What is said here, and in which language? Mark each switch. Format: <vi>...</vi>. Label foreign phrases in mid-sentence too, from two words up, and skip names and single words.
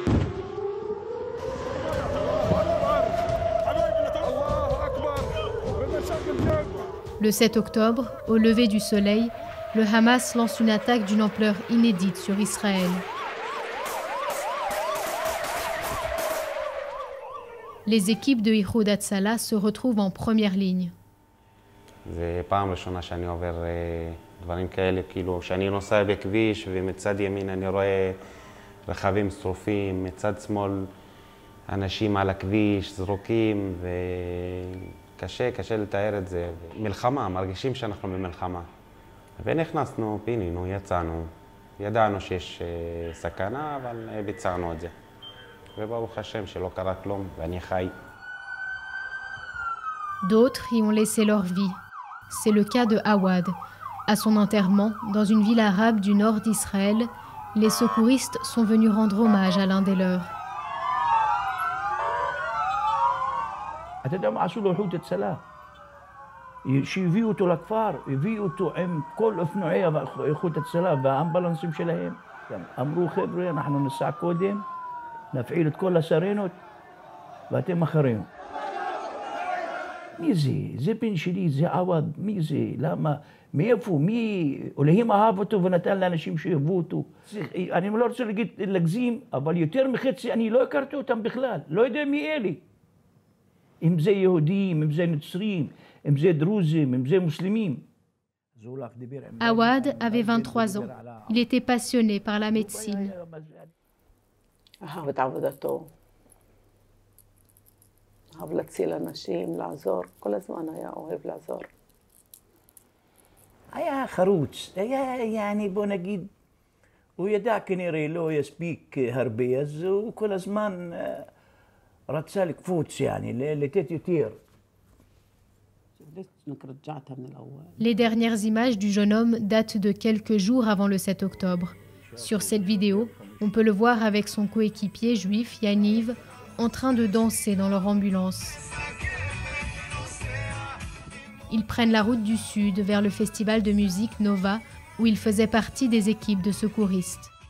<fr>Le 7 octobre, au lever du soleil, le Hamas lance une attaque d'une ampleur inédite sur Israël. Les équipes de Ihoud Hatzalah se retrouvent en première ligne.</fr> <he>זה פעם ראשונה שאני עובר דברים כאלה, כאילו שאני נוסע בכביש ומצד ימין אני רואה רכבים שרופים, מצד שמאל אנשים על הכביש זרוקים, וקשה לתאר את זה. מלחמה, מרגישים שאנחנו במלחמה. ונכנסנו, פינינו, יצאנו, ידענו שיש סכנה, אבל ביצענו את זה. וברוך השם שלא קרה כלום, ואני חי.</he> <fr>D'autres y ont laissé leur vie. C'est le cas de Awad. À son enterrement, dans une ville arabe du nord d'Israël, les secouristes sont venus rendre hommage à l'un des leurs.</fr> <he>אתה יודע מה עשו לו איחוד הצלה? שהביאו אותו לכפר, הביאו אותו עם כל אופנועי איחוד הצלה והאמבולנסים שלהם. אמרו חבר'ה, אנחנו נסע קודם, נפעיל את כל הסרנות ואתם אחרינו. מי זה? זה בן שלי, זה עווד, מי זה? למה? מאיפה? מי? אלוהים אהב אותו ונתן לאנשים שאהבו אותו. אני לא רוצה להגזים, אבל יותר מחצי אני לא הכרתי אותם בכלל, לא יודע מי אלה. אם זה יהודים, אם זה נוצרים, אם זה דרוזים, אם זה מוסלמים.</he> <fr>Awad avait 23 ans. Il était passionné par la médecine.</fr> <he>אהב את עבודתו. אהב להציל אנשים, לעזור. כל הזמן היה אוהב לעזור. היה חרוץ, היה, בוא נגיד, הוא ידע כנראה לא יספיק הרבה, אז הוא כל הזמן רצה לקפוץ, לתת יותר.</he> <fr>Les dernières images du jeune homme datent de quelques jours avant le 7 octobre. Sur cette vidéo, on peut le voir avec son coéquipier juif Yaniv en train de danser dans leur ambulance. Ils prennent la route du sud vers le festival de musique Nova où il faisait partie des équipes de secouristes.</fr>